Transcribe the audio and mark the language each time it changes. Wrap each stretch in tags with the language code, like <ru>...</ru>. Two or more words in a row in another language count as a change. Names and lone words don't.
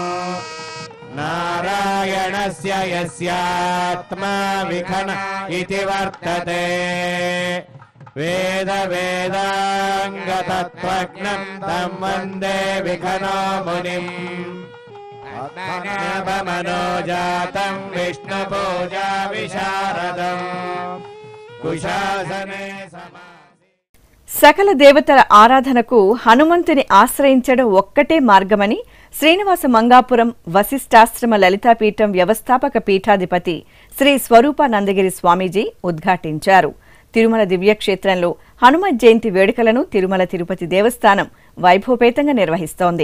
<sa>नारायणस्य यस्यात्मा विघ्न इति वर्तते वेद वेदाङ्गतत्त्वज्ञं तं वन्दे विघ्नो मुनिम् मनोजातं विष्णुपूजा विशारदम् कुशासने</sa> <te>సకల దేవతల ఆరాధనకు హనుమంతుని ఆశ్రయించడం ఒక్కటే మార్గమని శ్రీనివాస మంగాపురం వశిష్ఠాశ్రమ లలితాపీఠం వ్యవస్థాపక పీఠాధిపతి శ్రీ స్వరూపానందగిరి స్వామీజీ ఉద్ఘాటించారు. తిరుమల దివ్యక్షేత్రంలో హనుమత్ జయంతి వేడుకలను తిరుమల తిరుపతి దేవస్థానం వైభవపేతంగా నిర్వహిస్తోంది.</te>